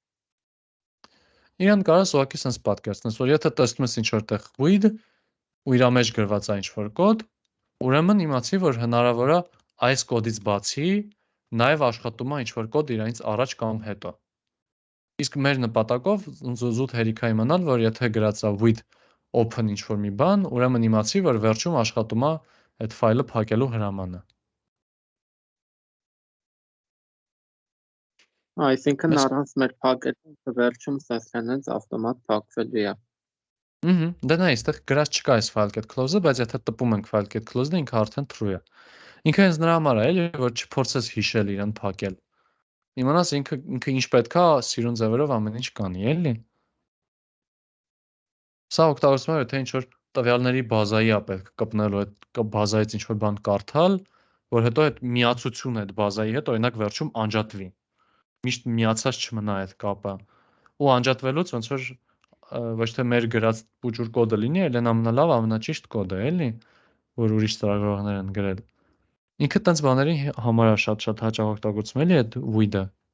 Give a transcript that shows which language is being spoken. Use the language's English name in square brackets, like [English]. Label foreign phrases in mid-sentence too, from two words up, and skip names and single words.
[Armenian] Իրան կարաս ուղղակի sense պատկերացնես, որ եթե տեսնում ես ինչ-որ տեղ with ու իր մեջ գրված է ինչ-որ կոդ, ուրեմն իմացի, որ հնարավոր է այս կոդից բացի նաև աշխատում է ինչ-որ կոդ իրանից առաջ կամ հետո։ Իսկ մեր նպատակով զուտ հերիք է իմանալ, որ եթե գրած է [English] with open [Armenian] ինչ-որ մի բան, ուրեմն իմացի, որ վերջում աշխատում է այդ ֆայլը փակելու հրամանը։ Այսինքն առանց մեր փակելու վերջում սեսլենից ավտոմատ փակվելու է։ Դե նա այստեղ գրած չկա այս [English] file.get close- [Armenian] ը, բայց եթե տպում ենք [English] file.get close- [Armenian] ը, ինքը արդեն true է։ Ինքը հենց նրա համար է, էլի, որ չփորձես հիշել իրան փակել։ Իմանաս ինքը ինչ պետք է սիրուն ձևերով ամեն ինչ կանի, էլի։ Սա օգտագործվում է, եթե ինչ-որ տվյալների բազայի է պետք կպնելու այդ բազայից ինչ-որ բան կարդալ, որ հետո այդ միացությունը այդ բազայի հետ օրինակ վերջում անջատվի։ Միշտ միացած չմնա այդ կապը։ Ու անջատվելուց ոնց որ ոչ թե մեր գրած ուժուր կոդը լինի, այլ ամենալավ, ամենաճիշտ կոդը, էլի, որ ուրիշ ծրագրողներ են գրել։ Ինքը տենց բաների համար է շատ հաճախ օգտագործում էլի այդ with-ը։